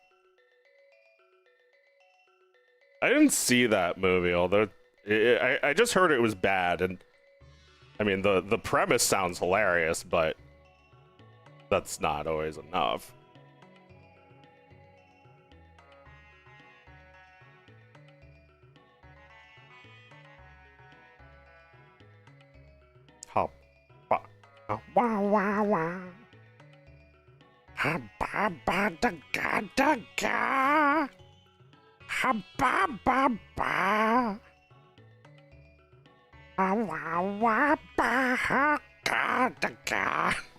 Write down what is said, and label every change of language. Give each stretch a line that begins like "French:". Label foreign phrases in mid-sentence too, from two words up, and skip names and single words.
English: I didn't see that movie, although I just heard it was bad, and I mean the premise sounds hilarious, but that's not always enough. Hop, wah wah wah. Ha ba ba da ga da ga. Ha ba ba ba. Ha wa wa ba ha ga da ga.